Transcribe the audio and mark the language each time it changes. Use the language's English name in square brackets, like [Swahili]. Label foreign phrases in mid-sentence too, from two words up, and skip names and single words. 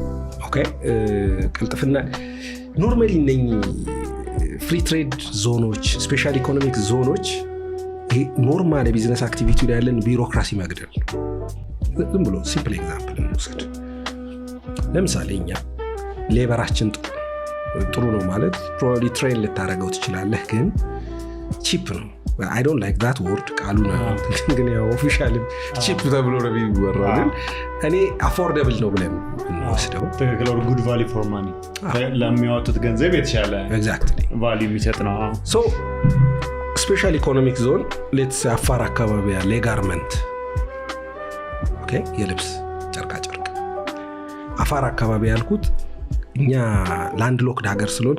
[Amharic] ኦኬ ቅልጥፍና ኖርማሊ እነኚህ [English] free trade zones special economic zones [Amharic] ይሄ ኖርማል [English] business activity [Amharic] ላይ ያለን ቢሮክራሲ መግደል ነው። ዝም ብሎ [English] simple example [Amharic] እንውሰድ። ለምሳሌ እኛ ሌበራችን ጥሩ ነው ማለት ፕሮባብሊ ትሬን ልታደርገው ትችላለህ፣ ግን ቺፕ ነው። [English] I don't like that word [Amharic] ቃሉ ነው ግን ያው ኦፊሻሊ ቺፕ ተብሎ ነው የሚወራው። ግን እኔ አፎርደብል ነው ብለን እንወስደው ትክክል ነው። [English] good value for money [Amharic] ለሚያወጡት ገንዘብ የተሻለ exactly value የሚሰጥ ነው። so [English] special economic zone let's [Amharic] አፋር አካባቢ ያለ ጋርመንት ኦኬ የልብስ ጨርቃ ጨርቅ አፋር አካባቢ ያልኩት እኛ [English] land locked [Amharic] ሀገር ስለሆነ